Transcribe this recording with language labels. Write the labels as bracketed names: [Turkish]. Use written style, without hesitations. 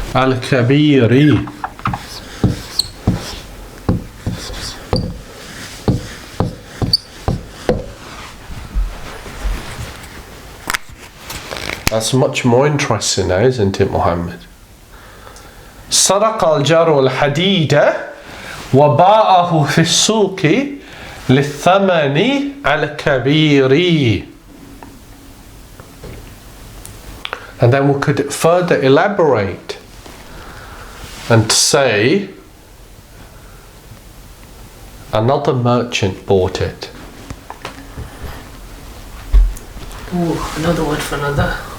[Arabic] الكبير. [English] That's much more interesting now, isn't it, Muhammad? [Arabic] سرق الجار الحديد وباعه في السوق للثمن الكبير. [English] And then we could further elaborate and say another merchant bought it. Ooh, another word for another.